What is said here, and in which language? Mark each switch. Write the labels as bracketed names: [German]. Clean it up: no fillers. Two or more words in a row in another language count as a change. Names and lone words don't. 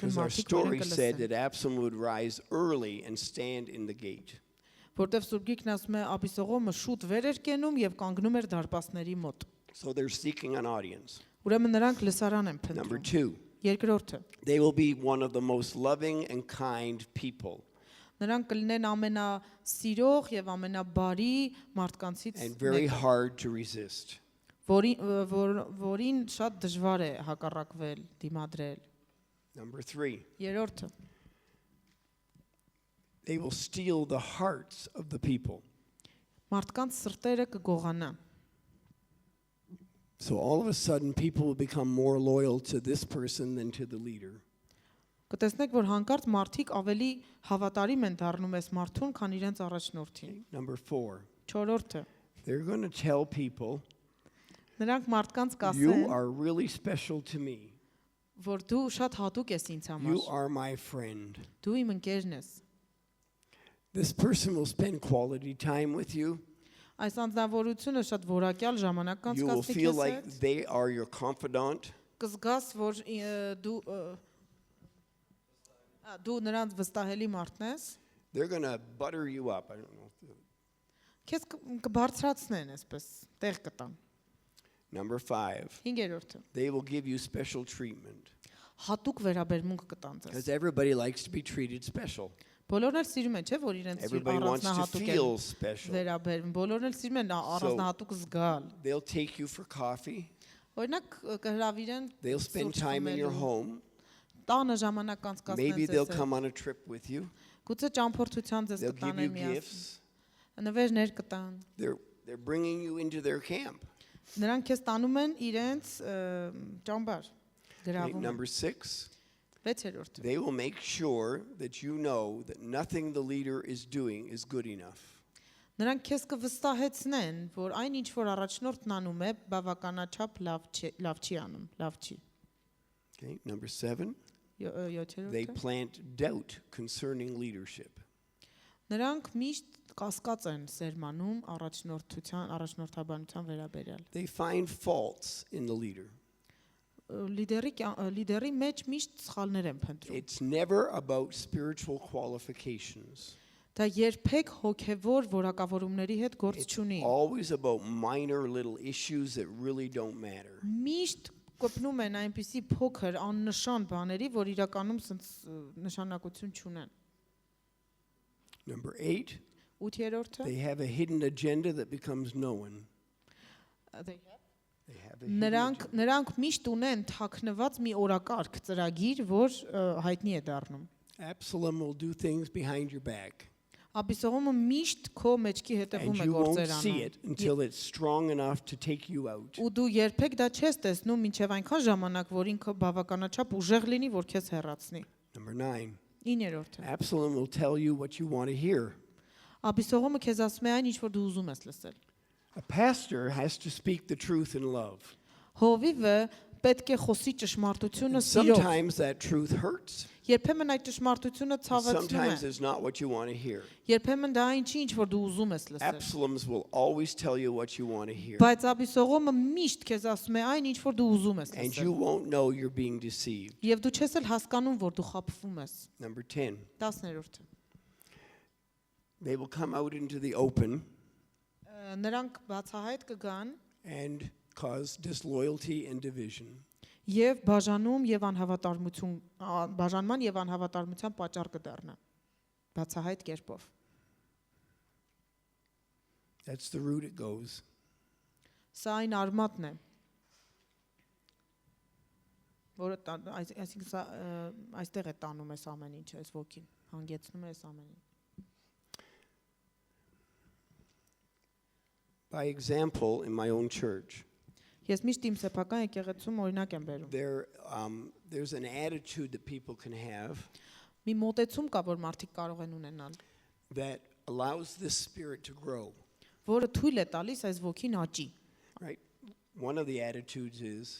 [English] Because our [Armenian] մարդիկ որ [English] story [Armenian] են [English] said [Armenian] կլսեն։ [English] that Absalom would rise early and stand in the gate. [Armenian] Որտեվ Սուրբ Գիրքն ասում է Աբիսողոմը շուտ վեր էր կենում եւ կանգնում էր դարպասների մոտ։ [English] So they're seeking an audience. [Armenian] Ուրեմն նրանք լսարան են [English] Number [Armenian] փնտրում։ 2, Երկրորդը, [English] they will be one of the most loving and kind people [Armenian] նրանք կլինեն ամենասիրող եւ ամենաբարի մարդկանցից [English] and very [Armenian] մեկը, [English] hard to resist. [Armenian] որին շատ դժվար է հակառակվել, դիմադրել։ [English] Number 3, [Armenian] Երրորդը, [English] they will steal the hearts of the people. [Armenian] մարդկանց սրտերը կգողանան։ [English] So all of a sudden, people will become more loyal to this person than to the leader. [Armenian] Կտեսնեք, որ հանկարծ մարդիկ ավելի հավատարիմ են դառնում այս մարդուն, քան իրենց առաջնորդին։ [English] Number 4, [Armenian] Չորրորդը, [English] they're going to tell people, [Armenian] նրանք մարդկանց [English] you [Armenian] կասեն, [English] are really special to me. [Armenian] որ դու շատ հատուկ ես ինձ համար։ [English] You are my friend. [Armenian] Դու իմ ընկերն ես։ [English] This person will spend quality time with you. [Armenian] Այս անձնավորությունը շատ որակյալ ժամանակ [English] You will [Armenian] կանցկացնի [English] feel [Armenian] քեզ [English] like [Armenian] հետ։ [English] they are your confidant. [Armenian] Կզգաս, որ դու նրանց վստահելի մարդն ես։ [English] They're going to butter you up. I don't know. [Armenian] Քեզ կբարձրացնեն այսպես, տեղ կտան։ [English] Number 5, [Armenian] 5-րդը, [English] they will give you special treatment. [Armenian] հատուկ վերաբերմունք կտան ձեզ։ [English] Because everybody likes to be treated special. [Armenian] Բոլորն էլ սիրում են, չէ՞, որ իրենց [English] Everybody wants to [Armenian] առանձնահատուկ [English] feel [Armenian] են [English] special. [Armenian] վերաբերվում։ Բոլորն էլ սիրում են առանձնահատուկ զգալ։ [English] They'll take you for coffee. [Armenian] Օրինակ կհրավիրեն [English] They'll spend [Armenian] սուրճ [English] time in your [Armenian] խմելու, [English] home. [Armenian] տանը ժամանակ կանցկացնեն [English] Maybe [Armenian] ձեզ [English] they'll [Armenian] հետ։ [English] come on a trip with you. [Armenian] Գուցե ճամփորդության ձեզ [English] They'll give you [Armenian] կտանեն միասին։ [English] gifts. [Armenian] Նվերներ կտան։ [English] They're bringing you into their camp. [Armenian] Նրանք քեզ տանում են իրենց ճամբար, [English] Okay, [Armenian] գրավում են։ [English] number 6, [Armenian] 6-րդը, [English] they will make sure that you know that nothing the leader is doing is good enough. [Armenian] նրանք քեզ կվստահեցնեն, որ այն ինչ որ առաջնորդն անում է, բավականաչափ լավ չի անում, լավ չի։ [English] Okay, number 7, they [Armenian] 7-րդը, [English] plant doubt concerning leadership. [Armenian] նրանք միշտ կասկած են սերմանում առաջնորդաբանության վերաբերյալ։ [English] They find faults in the leader. [Armenian] Լիդերի մեջ միշտ սխալներ են փնտրում։ [English] It's never about spiritual qualifications. [Armenian] Դա երբեք հոգևոր որակավորումների հետ գործ [English] It's [Armenian] չունի։ [English] always about minor little issues that really don't matter. [Armenian] Միշտ կպնում են այնպիսի փոքր աննշան բաների, որ իրականում սենց նշանակություն չունեն։ [English] Number 8, [Armenian] 8-րդը, [English] they have a hidden agenda that becomes known. They have a hidden agenda. [Armenian] նրանք միշտ ունեն թաքնված մի օրակարգ ծրագիր, որ հայտնի է դառնում։ [English] Absalom will do things behind your back. [Armenian] Աբիսողոմը միշտ քո մեջքի հետևում [English] And [Armenian] է [English] you won't [Armenian] գործեր [English] see it [Armenian] անում։ [English] until it's strong enough to take you out. [Armenian] Ու դու երբեք դա չես տեսնում մինչև այնքան ժամանակ, որ ինքը բավականաչափ ուժեղ լինի, որ քեզ հեռացնի։ [English] Number 9, [Armenian] 9-րդը, [English] Absalom will tell you what you want to hear. [Armenian] Աբիսողոմը քեզ ասում է այն, ինչ որ դու ուզում ես լսել։ [English] A pastor has to speak the truth in love. [Armenian] Հովիվը պետք է խոսի ճշմարտությունը սիրով։ [English] Sometimes that truth hurts. [Armenian] Երբեմն այդ ճշմարտությունը ցավեցնում [English] Sometimes [Armenian] է։ [English] it's not what you want to hear. [Armenian] Երբեմն դա այն չի, ինչ որ դու ուզում ես լսել։ [English] Absaloms will always tell you what you want to hear. [Armenian] Բայց Աբիսողոմը միշտ քեզ ասում է այն, ինչ որ դու ուզում ես [English] And you [Armenian] լսել։ [English] won't know you're being deceived. [Armenian] Եվ դու չես էլ հասկանում, որ դու խաբվում ես։ [English] Number 10. [Armenian] 10-րդը։ [English] They will come out into the open [Armenian] Նրանք բացահայտ կգան [English] and cause disloyalty and division. [Armenian] եւ բաժանում եւ բաժանման եւ անհավատարմության պատճառ կդառնան։ Բացահայտ կերպով։ [English] That's the route it goes. [Armenian] Սա այն արմատն է, որը այսինքն սա այստեղ է տանում ես ամեն ինչ, այս ոգին, հանգեցնում ես ամեն ինչ։ [English] By example, in my own church, [Armenian] Ես միշտ իմ սեփական եկեղեցում օրինակ եմ բերում։ [English] there's an attitude that people can have [Armenian] Մի մոտեցում կա, որ մարդիկ կարող են ունենալ, [English] that allows this spirit to grow. [Armenian] որը թույլ է տալիս այս ոգին աճի։ [English] Right? One of the attitudes is,